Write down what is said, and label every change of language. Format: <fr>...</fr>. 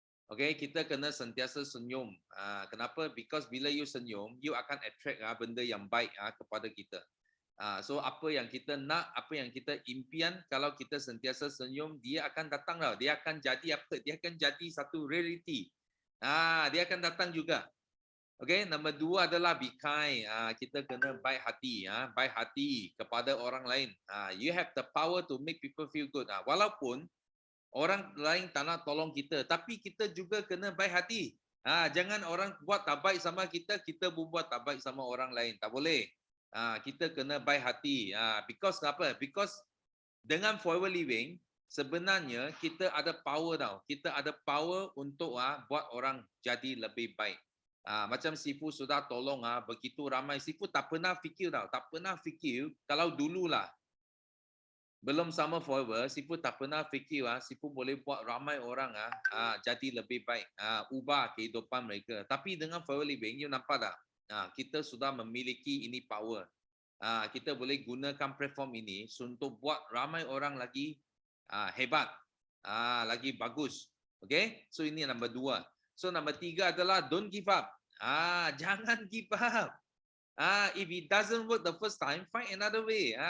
<ms>Okay, kita kena sentiasa senyum. Kenapa? Because bila you senyum, you akan attract benda yang baik kepada kita. So apa yang kita nak, apa yang kita impian, kalau kita sentiasa senyum, dia akan datang tau. Dia akan jadi apa? Dia akan jadi satu reality. Dia akan datang juga. Okay, nombor 2 adalah</ms> <en>be kind.</en> <ms>Kita kena baik hati kepada orang lain.</ms> <en>You have the power to make people feel good.</en> <ms>Walaupun orang lain tak nak tolong kita, tapi kita juga kena baik hati. Jangan orang buat tak baik sama kita, kita pun buat tak baik sama orang lain. Tak boleh. Kita kena baik hati. Because apa? Because dengan Forever Living, sebenarnya kita ada power tau. Kita ada power untuk buat orang jadi lebih baik. Macam Sifu sudah tolong begitu ramai. Sifu tak pernah fikir tau. Tak pernah fikir kalau dululah belum sama Forever, Sifu tak pernah fikir Sifu boleh buat ramai orang jadi lebih baik, ubah kehidupan mereka. Tapi dengan Forever Living, you nampak tak? Kita sudah memiliki ini power. Kita boleh gunakan platform ini untuk buat ramai orang lagi hebat, lagi bagus. Okay? So ini nombor 2. So nombor 3 adalah</ms> <en>don't give up.</en> <ms>Jangan give up.</ms> <en>If it doesn't work the first time, find another way.</en>